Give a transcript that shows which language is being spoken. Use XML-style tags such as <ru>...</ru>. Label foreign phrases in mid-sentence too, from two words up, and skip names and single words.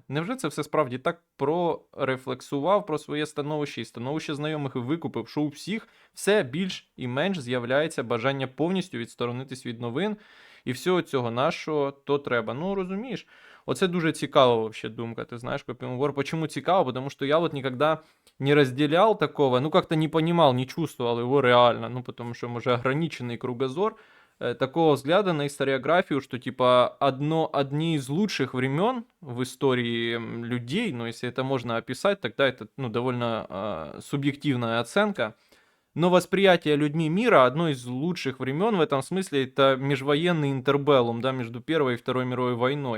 <uk>Невже це все справді так прорефлексував про своє становище і становище знайомих і викупив, що у всіх все більш і менш з'являється бажання повністю відсторонитись від новин і всього цього нашого то треба. Ну, розумієш, оце дуже цікава вообще думка, ти знаєш, Копінгор.</uk> <ru>Почему цікаво? Потому что я вот никогда не разделял такого, ну как-то не понимал, не чувствовал его реально, ну потому что, может, ограниченный кругозор, такого взгляда на историографию, что типа одни из лучших времен в истории людей, ну если это можно описать, тогда это ну, довольно субъективная оценка, но восприятие людьми мира одно из лучших времен в этом смысле это межвоенный интербеллум, да, между Первой и Второй мировой войной.</ru>